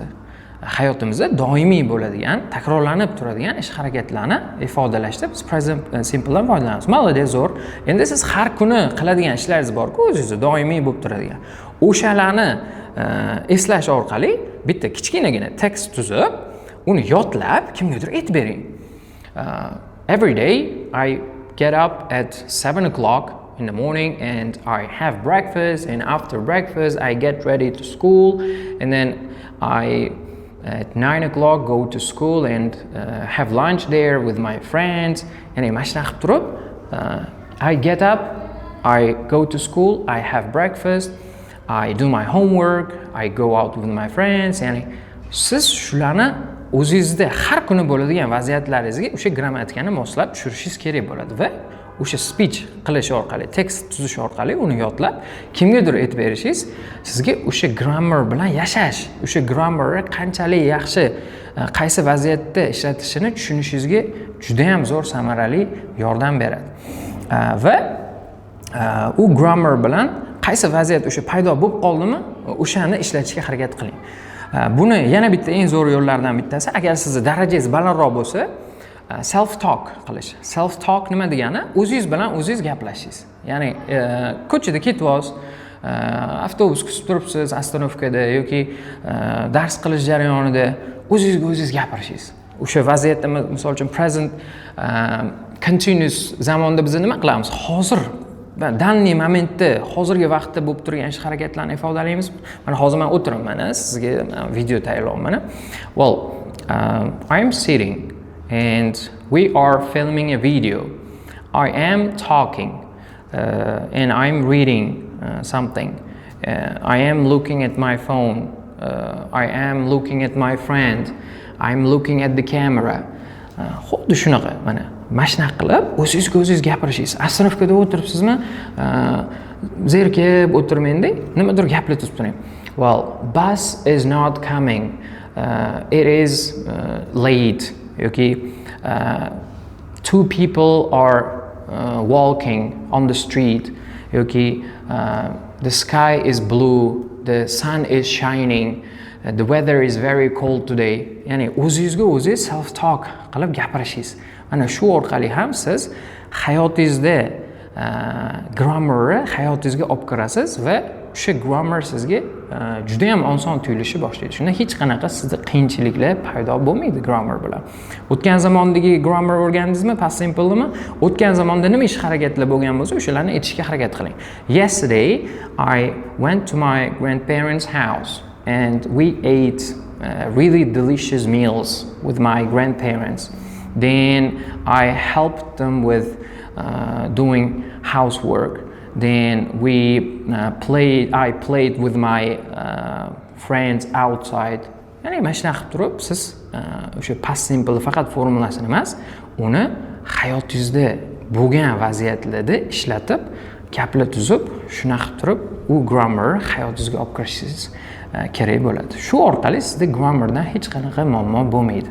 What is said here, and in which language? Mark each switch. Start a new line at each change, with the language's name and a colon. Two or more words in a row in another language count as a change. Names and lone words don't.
Uzbek: Hayotimizda doimiy bo'ladigan, takrorlanib turadigan ish harakatlarni ifodalashda biz
English: present simple
Uzbek: dan foydalanamiz. Молодец, zo'r. Endi siz har kuni qiladigan ishlaringiz bor-ku, o'zingizda doimiy bo'lib turadigan. O'shalarni eslash orqali bitta kichkinagina tekst tuzib, uni yodlab kimgadir aytib bering.
English: Every day I get up at 7 o'clock in the morning and I have breakfast, and after breakfast I get ready to school, and then at 9 o'clock go to school and have lunch there with my friends.
Uzbek: Ya'ni mashina qilib turib,
English: I get up, I go to school, I have breakfast, I do my homework, I go out with my friends.
Uzbek: Ya'ni siz shularni o'zingizda har kuni bo'ladigan vaziyatlaringizga o'sha grammatikani moslab tushirishingiz kerak bo'ladi va o'sha speech qilish orqali, tekst tuzish orqali uni yodlab kimgadir aytib berishingiz sizga o'sha grammar bilan yashash, o'sha grammarni qanchalik yaxshi qaysi vaziyatda ishlatishini tushunishingizga juda ham zo'r samarali yordam beradi. Va u grammar bilan qaysi vaziyat o'sha paydo bo'lib qoldimi, o'shani ishlatishga harakat qiling. Buni yana bitta eng zo'r yo'llardan bittasi, agar sizning darajangiz balandroq bo'lsa,
English: self talk
Uzbek: qilish.
English: Self talk
Uzbek: nima degani? O'zingiz bilan o'zingiz gaplashishingiz. Ya'ni ko'chada ketyapsiz, avtobus kutib turibsiz, ostanovkada yoki dars qilish jarayonida o'zingizga o'zingiz gapirishingiz. O'sha vaziyatda misol uchun
English: present continuous
Uzbek: zamonda biz nima qilamiz? Hozir danli momentda, hozirgi vaqtda bo'lib turgan ish harakatlarni ifodalaymiz. Mana hozir men o'tiribman, sizga video tayyorlayapman.
English: Well, I am sitting and we are filming a video. I am talking and I'm reading something. I am looking at my phone. I am looking at my friend. I'm looking at the camera.
Uzbek: Xuddi shunaqa mana shunaqa qilib o'zingiz gapirishingiz. Astrofkada o'tiribsizmi? Zerikib o'tirmangda, nimadir gaplatib turing.
English: Well, bus is not coming. It is late. Okay. Two people are walking on the street. Okay. The sky is blue. The sun is shining. The weather is very cold today.
Uzbek: Ya'ni o'zingizga o'zingiz
English: self talk
Uzbek: qilib gapirishingiz. Mana shu orqali ham siz hayotingizda grammarni hayotingizga olib kirasiz va o'sha grammar sizga juda ham oson tuyulishi boshlaydi. Shunda hech qanaqa sizda qiyinchiliklar paydo bo'lmaydi grammar bilan. O'tgan zamondagi grammar o'rgandingizmi,
English: past simple'mi?
Uzbek: O'tgan zamonda nima ish harakatlar bo'lgan bo'lsa, o'shalarni aytishga harakat qiling.
English: Yesterday I went to my grandparents' house and we ate really delicious meals with my grandparents. Then I helped them with doing housework. Then I played with my friends outside.
Uzbek: Ya'ni mana shunaqa qilib turib siz o'sha
English: past simple
Uzbek: faqat formulasini emas, uni hayotingizda bo'lgan vaziyatlarda ishlatib, gaplar tuzib, shunaqa qilib turib u grammar hayotingizga olib kirishingiz kerak bo'ladi. Shu orqali sizda grammardan hech qanaqa muammo bo'lmaydi.